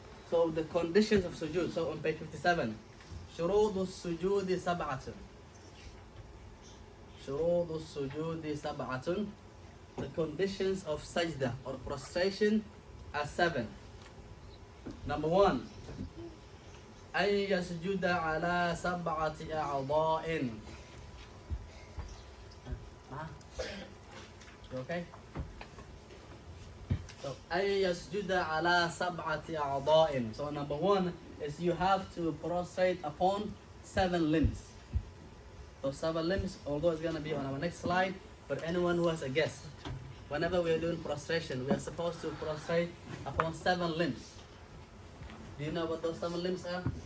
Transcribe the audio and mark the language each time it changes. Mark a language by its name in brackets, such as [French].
[English] So the conditions of sujood. So on page 57, [Arabic] شروط السجود سبعة. شروط السجود سبعة. [English] The conditions of sajda or prostration are 7. Number 1, [Arabic] أن يسجد على 7 أعضاء. [English] You okay? [Arabic] So أن يسجد على 7 أعضاء. [English] So number 1 is you have to prostrate upon 7 limbs. So 7 limbs, although it's going to be on our next slide, but anyone who has a guess, whenever we are doing prostration, we are supposed to prostrate upon 7 limbs. Do you know what those 7 limbs are?